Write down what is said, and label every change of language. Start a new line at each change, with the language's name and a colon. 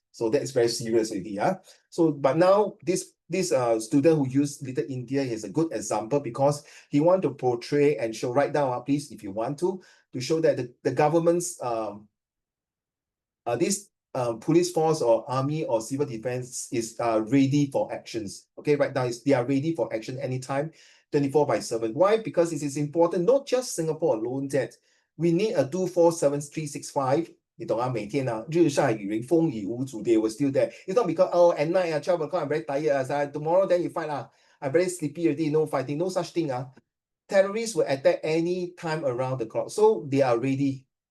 English: So that is very serious already. So but now this student who used Little India is a good example because he want to portray and show, write down, please, if you want to show that the government's this police force or army or civil defense is ready for actions. Okay, right now they are ready for action anytime, 24/7. Why? Because it is important, not just Singapore alone, that we need a 24/7/365.
Chinese: 你懂啊？每天日晒雨淋风雨无阻
English: they were still there. It's not because at night 12 o'clock I'm very tired. Tomorrow then you fight I'm very sleepy already. No fighting, no such thing. Terrorists will attack any time around the clock, so they are ready.